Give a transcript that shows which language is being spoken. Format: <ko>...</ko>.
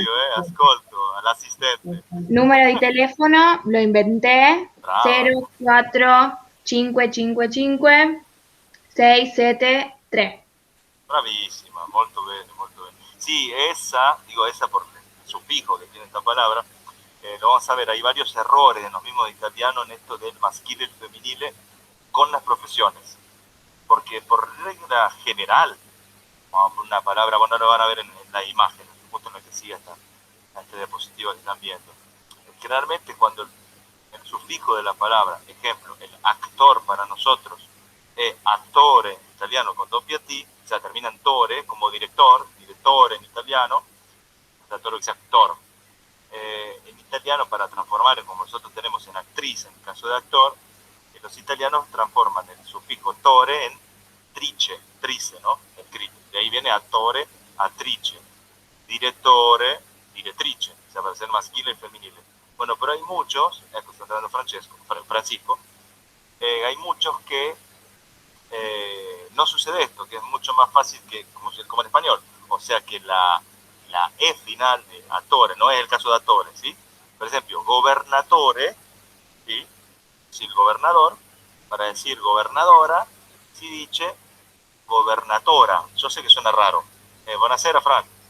<it>io, ascolto all'assistente. Numero di telefono</it> <es>lo inventé,</es> <it>Brava. 04555 673. Bravissima, molto bene, molto bene.</it> <es>Sí, esa, digo esa por el sufijo que tiene esta palabra, lo vamos a ver, hay varios errores en los mismos italianos en esto del maschile y el femenile con las profesiones. Porque por regla general, vamos a poner una palabra, bueno, lo van a ver en la imagen, justo en lo que sigue a este diapositivo que están viendo. Generalmente cuando el sufijo de la palabra, ejemplo, el actor para nosotros, es attore en italiano con doppia T, o sea, termina en tore, como director, direttore en italiano, todo lo que sea actor. En italiano, para transformar, como nosotros tenemos en actriz, en el caso de actor, los italianos transforman el sufijo tore en trice, trice, ¿no? De ahí viene attore, attrice, direttore, direttrice, o sea, para ser masculino y femenino. Bueno, pero hay muchos, está hablando Francisco, hay muchos que no sucede esto, que es mucho más fácil que como en español. O sea que la E final de attore, no es el caso de attore, ¿sí? Por ejemplo, gobernatore, ¿sí? Si el gobernador, para decir gobernadora, si dice gobernatora. Yo sé que suena raro.</es> <it>Buonasera,</it> <es>Fran.</es>